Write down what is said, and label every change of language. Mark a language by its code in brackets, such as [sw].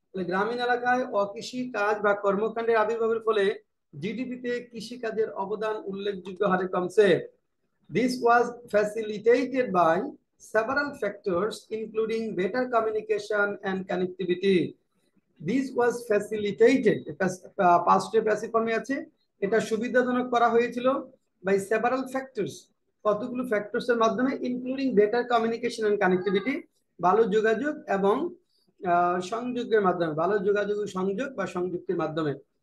[bn] গ্রামীণ এলাকায় অকৃষি কাজ বা কর্মকাণ্ডের আবির্ভাবের ফলে জিডিপিতে কৃষিকাজের অবদান উল্লেখযোগ্য হারে কমছে। [en] This was facilitated by several factors including better communication and connectivity. This was facilitated, past passive form [bn] আছে, এটা সুবিধাজনক করা হয়েছিল [en] by several factors, [bn] কতগুলো ফ্যাক্টরস এর মাধ্যমে, [en] including better communication and connectivity, [bn] ভালো যোগাযোগ এবং সংযোগের মাধ্যমে, ভালো যোগাযোগ সংযোগ বা সংযুক্তির মাধ্যমে।